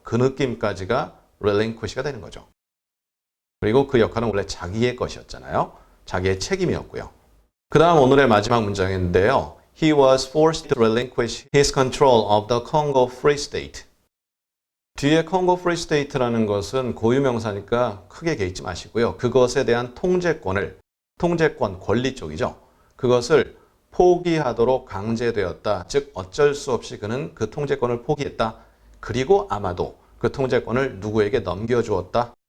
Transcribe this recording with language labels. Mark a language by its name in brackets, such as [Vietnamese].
[Korean] 그 느낌까지가 relinquish가 되는 거죠. 그리고 그 역할은 원래 자기의 것이었잖아요. 자기의 책임이었고요. 그 다음 오늘의 마지막 문장인데요. [English] He was forced to relinquish his control of the Congo Free State. [Korean] 뒤에 Congo Free State라는 것은 고유명사니까 크게 개의치 마시고요. 그것에 대한 통제권, 권리 쪽이죠. 그것을 포기하도록 강제되었다. 즉 어쩔 수 없이 그는 그 통제권을 포기했다. 그리고 아마도 그 통제권을 누구에게 넘겨주었다.